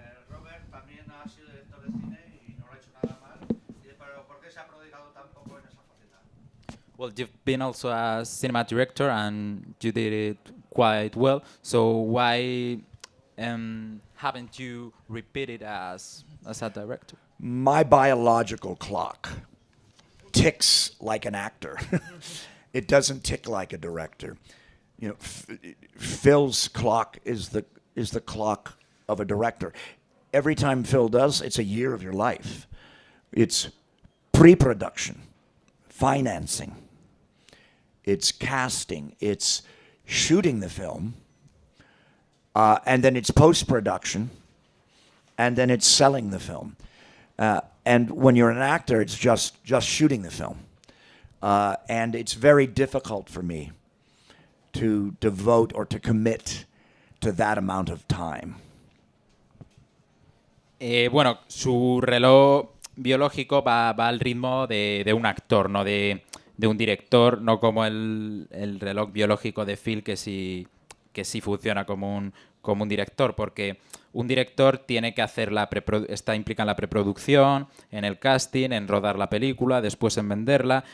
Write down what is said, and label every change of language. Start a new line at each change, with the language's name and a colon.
Spanish: Robert también ha sido director de cine y no lo ha hecho nada mal, pero ¿por qué se ha prodigado tan poco en esa faceta?
English: Well, you've been also a cinema director and you did it quite well. So why haven't you repeated as a director? My biological clock ticks like an actor. It doesn't tick like a director. You know, Phil's clock is the clock of a director. Every time Phil does, it's a year of your life. It's pre-production, financing, it's casting, it's shooting the film, and then it's post-production, and then it's selling the film. And when you're an actor, it's just shooting the film. And it's very difficult for me to devote or to commit to that amount of time.
Spanish: Bueno, su reloj biológico va al ritmo de un actor, no de un director, no como el reloj biológico de Phil, que sí funciona como un director, porque un director tiene que hacer está implicado en la preproducción, en el casting, en rodar la película, después en venderla.